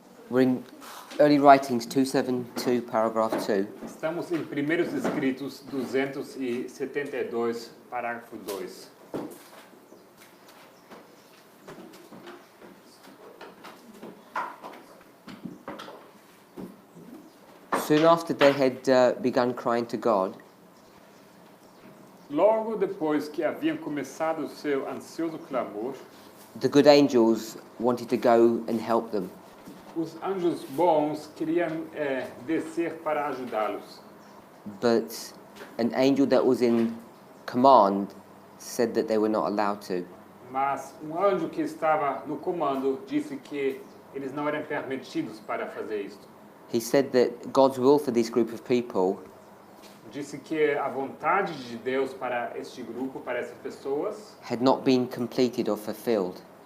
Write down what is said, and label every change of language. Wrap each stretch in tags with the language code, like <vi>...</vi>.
<en>We're in Early Writings 272, paragraph 2.</en> <pt>Estamos em Primeiros Escritos 272, parágrafo 2.</pt> <en>Soon after they had begun crying to God,</en> <pt>Logo depois que haviam começado o seu ansioso clamor,</pt> <en>the good angels wanted to go and help them.</en> <pt>os anjos bons queriam descer para ajudá-los.</pt> <en>But an angel that was in command said that they were not allowed to.</en> <pt>Mas anjo que estava no comando disse que eles não eram permitidos para fazer isto.</pt> <en>He said that God's will for this group of people</en> <pt>Disse que a vontade de Deus para este grupo, para essas pessoas,</pt> <en>had not been completed or fulfilled.</en>